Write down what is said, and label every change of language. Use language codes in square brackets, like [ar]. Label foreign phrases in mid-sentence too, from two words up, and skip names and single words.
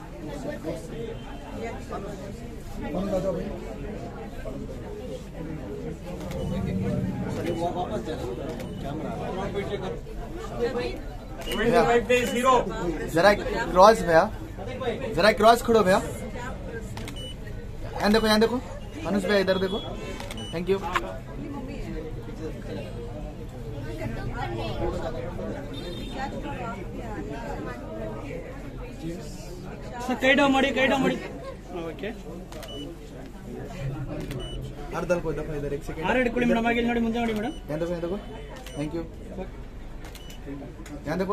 [hi] जरा क्रॉस भैया, जरा क्रॉस खड़ो भैया। यहाँ देखो अनुज भैया, इधर देखो। [en] thank you. [kn] ಕೈ ಡೌನ್ ಮಾಡಿ ಓಕೆ ಅರ್ಧಲ್ ಕೊಯ್ದ ಇದ್ದಾರೆ। एक सेकंड ಆರ್ ಹಿಡ್ಕೊಳ್ಳಿ ಮೇಡಮ್, ಆಗಿ ನೋಡಿ ಮುಂದೆ ನೋಡಿ ಮೇಡಮ್। [hi] यहाँ देखो। [en] thank you. [hi] यहाँ देखो।